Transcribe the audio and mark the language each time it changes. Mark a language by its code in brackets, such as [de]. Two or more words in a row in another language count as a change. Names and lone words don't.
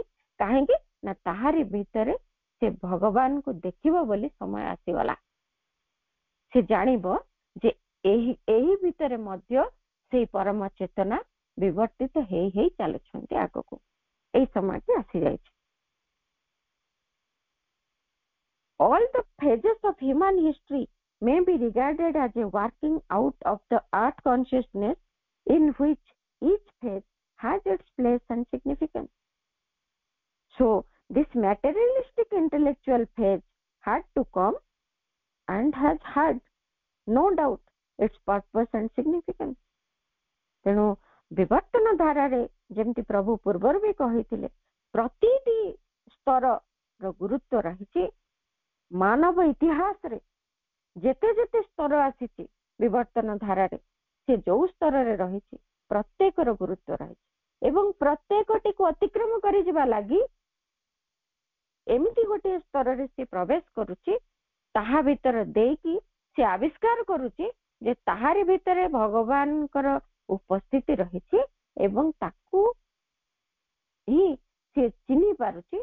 [or] କାହିଁକି ନା ତାହାରି ଭିତରେ ସେ ଭଗବାନଙ୍କୁ ଦେଖିବ ବୋଲି ସମୟ ଆସିଗଲା। ସେ ଜାଣିବ ଯେ ଏହି ଭିତରେ ମଧ୍ୟ ସେଇ ପରମ ଚେତନା ବିବର୍ତ୍ତିତ ହେଇ ହେଇ ଚାଲୁଛନ୍ତି ଆଗକୁ। ଏଇ ସମୟଟି ଆସିଯାଇଛି। [en] All the phases of human history may be regarded as a working out of the art consciousness in which each phase has its place and significance. So, this materialistic intellectual phase had to come and has had, no doubt, its purpose and significance. [or] ତେଣୁ ବିବର୍ତ୍ତନ ଧାରାରେ ଯେମିତି ପ୍ରଭୁ ପୂର୍ବରୁ ବି କହିଥିଲେ, ପ୍ରତିଟି ସ୍ତରର ଗୁରୁତ୍ୱ ରହିଛି। ମାନବ ଇତିହାସରେ ଯେତେ ଯେତେ ସ୍ତର ଆସିଛି ବିବର୍ତ୍ତନ ଧାରାରେ, ସେ ଯୋଉ ସ୍ତରରେ ରହିଛି ପ୍ରତ୍ୟେକର ଗୁରୁତ୍ୱ ରହିଛି ଏବଂ ପ୍ରତ୍ୟେକଟିକୁ ଅତିକ୍ରମ କରିଯିବା ଲାଗି ଏମିତି ଗୋଟିଏ ସ୍ତରରେ ସେ ପ୍ରବେଶ କରୁଛି, ତାହା ଭିତରେ ଦେଇକି ସେ ଆବିଷ୍କାର କରୁଛି ଯେ ତାହାରି ଭିତରେ ଭଗବାନଙ୍କର ଉପସ୍ଥିତି ରହିଛି ଏବଂ ତାକୁ ହିଁ ସେ ଚିହ୍ନି ପାରୁଛି।